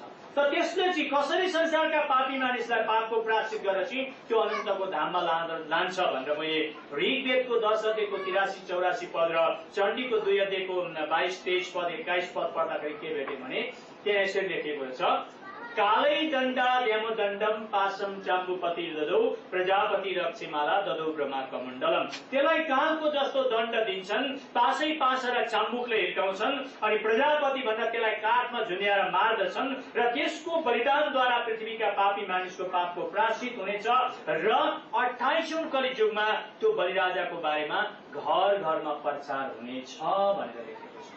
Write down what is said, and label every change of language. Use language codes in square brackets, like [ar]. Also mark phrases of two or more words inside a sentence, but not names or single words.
[ne] त त्यसले चाहिँ कसरी संसारका पापी मानिसलाई पापको प्रायश्चित गरेर चाहिँ त्यो अनन्तको धाममा लान्छ भनेर मैले ऋग्वेदको 10 अध्यायको 83-84 पद र चण्डीको 2 अध्यायको 22-23 पद 21 पद पढ्दाखेरि के भेटेँ भने त्यहाँ यसरी लेखेको छ [sa] कालै दण्डा द्यमदण्डम पासम चाम्बुपति ददौ प्रजापति रक्षिमाला ददौ ब्रह्मा कमण्डलम। [ne] त्यसलाई कालको जस्तो दण्ड दिन्छन्, पासै पास र चाम्बुकले हिर्काउँछन् अनि प्रजापति भन्दा त्यसलाई काठमा झुन्याएर मार्दछन् र त्यसको बलिदानद्वारा पृथ्वीका पापी मानिसको पापको प्रायश्चित हुनेछ र 28औं कलियुगमा त्यो बलिराजाको बारेमा घर घरमा प्रचार हुनेछ भनेर लेखेको छ।